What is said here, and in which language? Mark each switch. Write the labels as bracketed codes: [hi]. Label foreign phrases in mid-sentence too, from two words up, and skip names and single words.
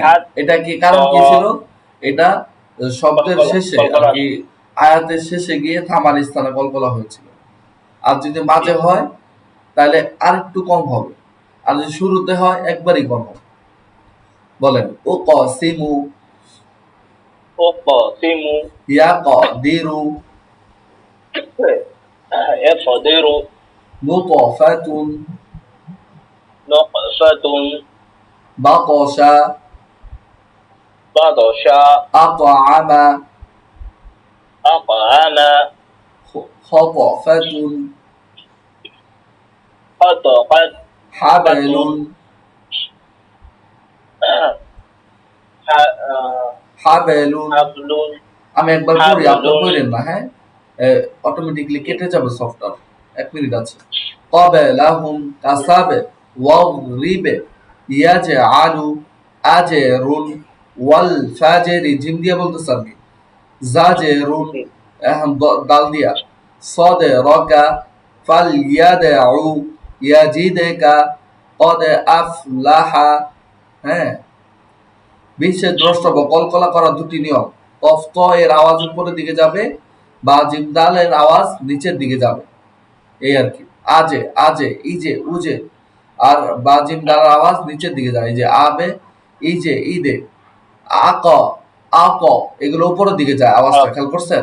[bn] হাত এটা কি কারণ কি ছিল? এটা শব্দের শেষে আর কি, আয়াতের শেষে গিয়ে থামার স্থানে কলকলা হয়েছিল। আর যদি মাঝে হয় তাহলে আর একটু কম হবে, আর যদি শুরুতে হয় একবারই কম হবে। বলেন ও ক সিমু ওক সিমু ইয়া ক দিরু একদিরু নুতফাতুন নকশাতুন বাতাশা বাদশা আতআমা আকানা খতফাতুন খতকাত [ar] حبلٌ حبلٌ. [bn] হাবলুন আমি একবার পড়ি, আপনি হাবলুন পড়েন না, হ্যাঁ? অটোমেটিকলি কেটে যাবে সফটওয়্যার। 1 মিনিট আছে। [ar] قبلهم كسب وغرب يجعل أجر والفجر, [bn] জিম দিয়ে বলতেছি আমি, জাজরুন, এখন দাল দিয়া [ar] صدرك فليدع يجدك قد أفلح. [bn] হ্যাঁ, বিশেষ দ্রষ্টব্য কলকলা করা দুটি নিয়ম। কফ ত এর আওয়াজ উপরের দিকে যাবে, বা জিম দাল এর আওয়াজ নিচের দিকে যাবে, এই আর কি। আজে আজে ইজে উজে আর বা জিম দালের আওয়াজ নিচের দিকে যায়। এই যে আবে ইজে ইদে আক আক এগুলো উপরের দিকে যায় আওয়াজটা, খেয়াল করছেন?